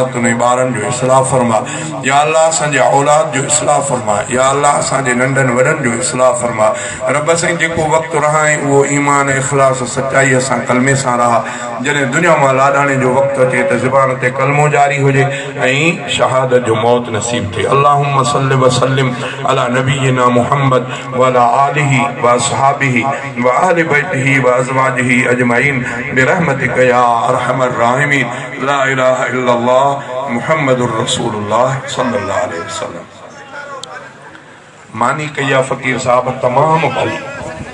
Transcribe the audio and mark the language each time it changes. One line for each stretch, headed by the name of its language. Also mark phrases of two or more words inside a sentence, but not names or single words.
Sindhi: ऐं ॿारनि जो इस्लाह फ़रमा
Arabic: يا الله
Sindhi: असांजे औलाद जो इस्लाह फ़रमा
Arabic: يا الله
Sindhi: असांजे नंढनि वॾनि जो इस्लाह फ़रमा रब साईं जेको वक़्तु रहाए उहो ईमान इख़लास सचाईअ सां कलमे सां रहा जॾहिं दुनिया मां लाॾाणे जो वक़्तु अचे त ज़ुबान ते कलमो जारी हुजे ऐं शहादत जो मौत नसीब थिए
Arabic: اللهم صل وسلم على نبينا محمد وعلى آله وأصحابه وأهل بيته وأزواجه أجمعين برحمتك يا أرحم الراحمين لا إله إلا الله محمد رسول الله صلى الله عليه وسلم
Sindhi: मानी कया फ़कीर साहब तमाम भली